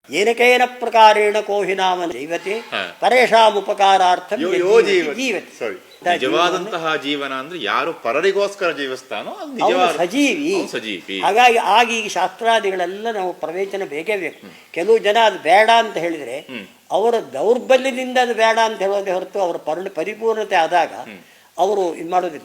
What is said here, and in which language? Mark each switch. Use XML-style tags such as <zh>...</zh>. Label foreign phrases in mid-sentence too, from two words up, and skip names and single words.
<sa>ಏನಕೇನ ಪ್ರಕಾರೇಣ ಕೋಹಿ ನಾಮ ಜೀವತಿ ಪರೇಶಾಂ ಉಪಕಾರಾರ್ಥಂ ಜೀವತಿ.</sa> <kn>ನಿಜವಾದಂತಹ ಜೀವನ ಅಂದ್ರೆ ಯಾರು ಪರರಿಗೋಸ್ಕರ ಜೀವಿಸ್ತಾನೋ ಸಜೀವಿ. ಹಾಗಾಗಿ ಈಗ ಶಾಸ್ತ್ರಾದಿಗಳೆಲ್ಲ ನಾವು ಪ್ರವೇಚನ ಬೇಕೇ ಬೇಕು. ಕೆಲವು ಜನ ಅದು ಬೇಡ ಅಂತ ಹೇಳಿದ್ರೆ ಅವರ ದೌರ್ಬಲ್ಯದಿಂದ ಅದು ಬೇಡ ಅಂತ ಹೇಳೋದೇ ಹೊರತು ಅವರ ಪರಿಪೂರ್ಣತೆ ಆದಾಗ ಅವರು ಇದು ಮಾಡೋದಿಲ್ಲ.</kn>